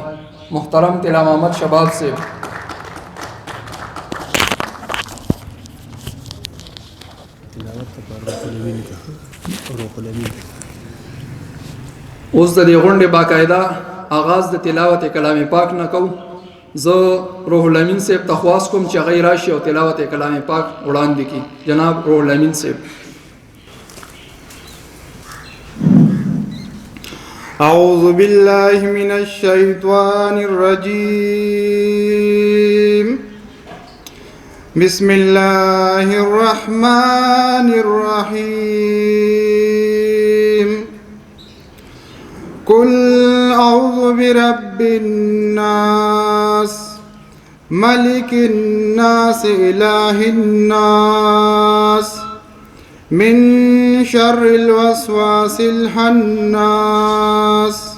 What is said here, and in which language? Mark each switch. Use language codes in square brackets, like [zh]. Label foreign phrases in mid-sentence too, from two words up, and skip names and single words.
[ps] محترم طلا محمد شباب صاحب. اوس د دې غونډې باقاعده آغاز د تلاوت کلام پاک نه کو. زه روح الامین صاحب تخواست کوم چې غیر راشي او تلاوت کلام پاک وړاندې کی. جناب روح الامین صاحب. [ar] اعوذ باللہ من الشیطان الرجیم بسم اللہ الرحمن الرحیم قل اعوذ برب الناس ملک الناس الہ الناس من شر الوسواس الخناس